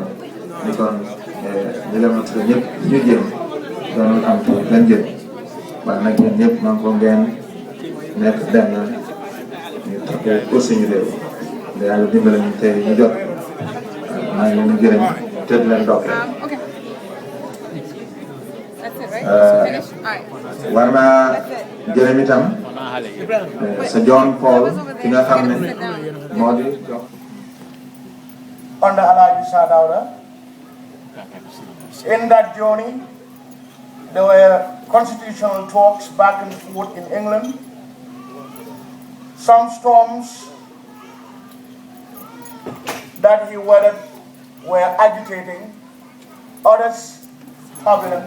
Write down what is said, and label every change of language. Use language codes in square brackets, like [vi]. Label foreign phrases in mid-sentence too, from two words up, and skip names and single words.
[wo] ni kon ñu leen tudd ñëpp ñu jéem doonul am benn jëm waaye nag ñun ñëpp man ko ngeen nekk benn ñu toppee pour suñu réew yàlla dimbale ñu tey ñu jot maa ngi leen di gërëm te di leen dokkee war naa gërëm itam sa John Paul ki nga xam ne moo di jox [en] Under Alaji Dawda. In that journey, there were constitutional talks back and forth in England. Some storms that he weathered were agitating, others turbulent.